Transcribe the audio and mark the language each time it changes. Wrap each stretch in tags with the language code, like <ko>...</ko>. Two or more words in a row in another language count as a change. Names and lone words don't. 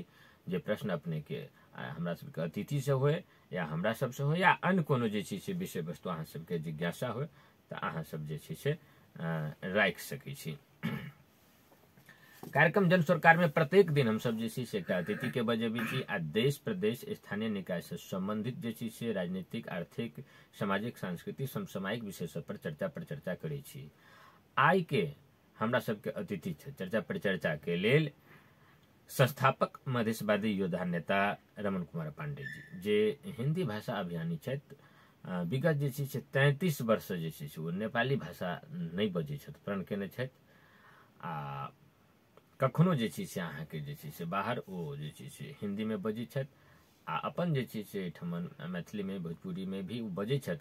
<mai>जे प्रश्न अपने के हमरा सबके अतिथि से होए या हमरा सब से हो या अन्य कोनो जे छी से विषय वस्तु अहाँ सबके जिज्ञासा हो तो अहाँ सब जे छी से राख सकै छी। कार्यक्रम जन सरकार में प्रत्येक दिन हम सब जे छी से एकटा अतिथि के बजेबी छी आ देश प्रदेश स्थानीय निकाय से संबंधित जे छी से राजनीतिक, आर्थिक, सामाजिक, सांस्कृतिक, समसामयिक विषय सब पर चर्चा करै छी। आई के हमरा सबके अतिथि छै चर्चा परिचर्चा के लेल संस्थापक मधेशवादी योद्धा नेता रमन कुमार पांडे जी, जे हिंदी भाषा अभियानी छथि। विगत जे छै से 33 वर्ष जे छै से ओ नेपाली भाषा नहीं बजै छथि, प्रण केने छथि आ कखनो जे छै से अहाँके जे छै से बाहर ओ जे छै से हिंदी में बजै छथि आ अपन जे छै से एठमन मैथिली में, भोजपुरी में भी ओ बजै छथि।</mai>